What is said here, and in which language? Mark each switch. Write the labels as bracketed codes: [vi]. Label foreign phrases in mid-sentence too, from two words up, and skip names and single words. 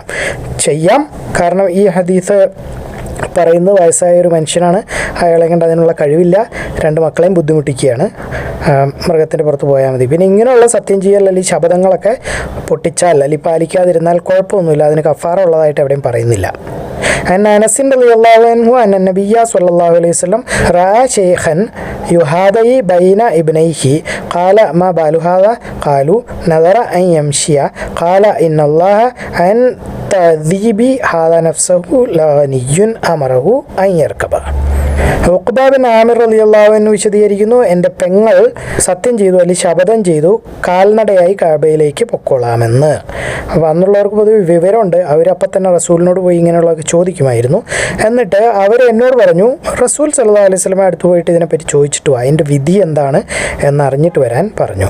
[ml] ചെയ്യാം, കാരണം ഈ ഹദീസ് പറയുന്നത് വയസ്സായ ഒരു മനുഷ്യനാണ്, അയാളെ കൊണ്ട് അതിനുള്ള കഴിവില്ല, രണ്ട് മക്കളെയും ബുദ്ധിമുട്ടിക്കുകയാണ്, മൃഗത്തിൻ്റെ പുറത്ത് പോയാൽ മതി. പിന്നെ ഇങ്ങനെയുള്ള സത്യം ചെയ്യൽ അല്ലെങ്കിൽ ശബദങ്ങളൊക്കെ പൊട്ടിച്ചാൽ അല്ലെങ്കിൽ പാലിക്കാതിരുന്നാൽ കുഴപ്പമൊന്നുമില്ല, അതിന് കഫാറ ഉള്ളതായിട്ട് എവിടെയും പറയുന്നില്ല. [ar] عن أنس رضي الله عنه أن النبي صلى الله عليه وسلم رأى شيخا يهادي بين ابنيه قال ما بال هذا قالوا نذر أن يمشي قال إن الله عن تعذيب هذا نفسه لغني أمره أن يركب. [ml] ഉഖ്ബ ബിൻ ആമിർ [ar] رضي الله عنه [ml] വിശദീകരിക്കുന്നു, എൻ്റെ പെങ്ങൾ സത്യം ചെയ്തു അല്ലെങ്കിൽ ശപഥം ചെയ്തു കാൽനടയായി കഅബയിലേക്ക് പൊക്കോളാമെന്ന്. അപ്പോൾ അന്നുള്ളവർക്ക് പൊതുവെ വിവരമുണ്ട്, അവരപ്പം തന്നെ റസൂലിനോട് പോയി ഇങ്ങനെയുള്ളതൊക്കെ ചോദിക്കുമായിരുന്നു. എന്നിട്ട് അവർ എന്നോട് പറഞ്ഞു, റസൂൽ [ar] صلى الله عليه وسلم [ml] അടുത്ത് പോയിട്ട് ഇതിനെപ്പറ്റി ചോദിച്ചിട്ട് വാ, അതിൻ്റെ വിധി എന്താണ് എന്നറിഞ്ഞിട്ട് വരാൻ പറഞ്ഞു.